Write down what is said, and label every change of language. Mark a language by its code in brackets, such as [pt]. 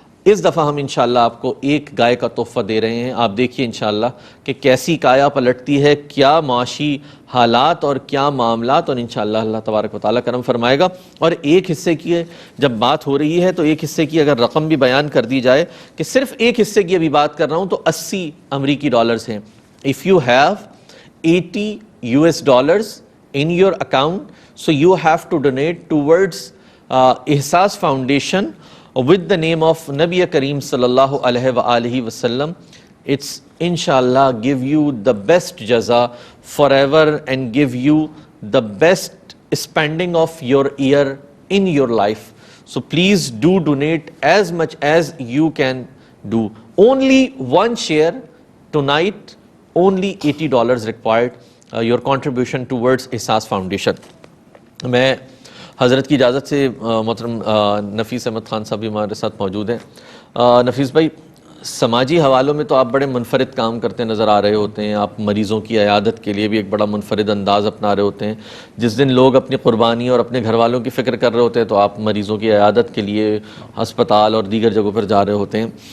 [ur] اس دفعہ ہم انشاءاللہ آپ کو ایک گائے کا تحفہ دے رہے ہیں. آپ دیکھیے انشاءاللہ کہ کیسی کایا پلٹتی ہے، کیا معاشی حالات اور کیا معاملات، اور انشاءاللہ اللہ تبارک و تعالیٰ کرم فرمائے گا. اور ایک حصے کی جب بات ہو رہی ہے تو ایک حصے کی اگر رقم بھی بیان کر دی جائے کہ صرف ایک حصے کی ابھی بات کر رہا ہوں تو 80 امریکی ڈالرز ہیں. [en] If you have $80 in your account, so you have to donate towards Ihsas Foundation with the name of Nabi Kareem sallallahu alaihi wa alihi wasallam. It's inshallah give you the best jaza forever and give you the best spending of your year in your life. So please do donate as much as you can do. Only one share tonight, only $80 required, your contribution towards Ihsas Foundation. [ur] میں حضرت کی اجازت سے محترم نفیس احمد خان صاحب بھی ہمارے ساتھ موجود ہیں. نفیس بھائی، سماجی حوالوں میں تو آپ بڑے منفرد کام کرتے نظر آ رہے ہوتے ہیں. آپ مریضوں کی عیادت کے لیے بھی ایک بڑا منفرد انداز اپنا رہے ہوتے ہیں. جس دن لوگ اپنی قربانی اور اپنے گھر والوں کی فکر کر رہے ہوتے ہیں تو آپ مریضوں کی عیادت کے لیے ہسپتال اور دیگر جگہوں پر جا رہے ہوتے ہیں.